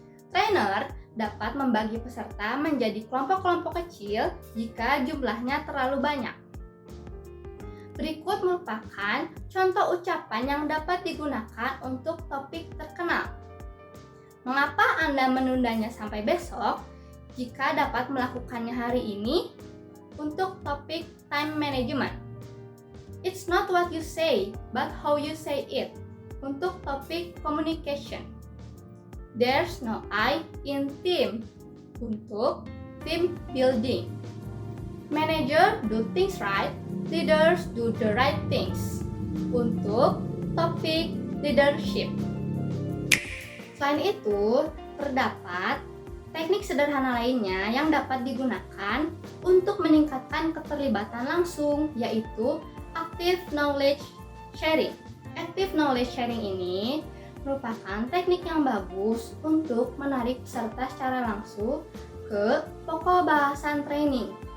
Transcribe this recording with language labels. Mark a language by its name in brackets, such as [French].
[Indonesian] Trainer dapat membagi peserta menjadi kelompok-kelompok kecil jika jumlahnya terlalu banyak. Berikut merupakan contoh ucapan yang dapat digunakan untuk topik terkenal. Mengapa Anda menundanya sampai besok jika dapat melakukannya hari ini? Untuk topik time management. [English] It's not what you say, but how you say it. [Indonesian] Untuk topik communication. [English] There's no I in team. [Indonesian] Untuk team building. [English] Manager do things right, leaders do the right things. [Indonesian] Untuk topik leadership. Selain itu, terdapat teknik sederhana lainnya yang dapat digunakan untuk meningkatkan keterlibatan langsung, yaitu active knowledge sharing. Active knowledge sharing ini merupakan teknik yang bagus untuk menarik peserta secara langsung ke pokok bahasan training.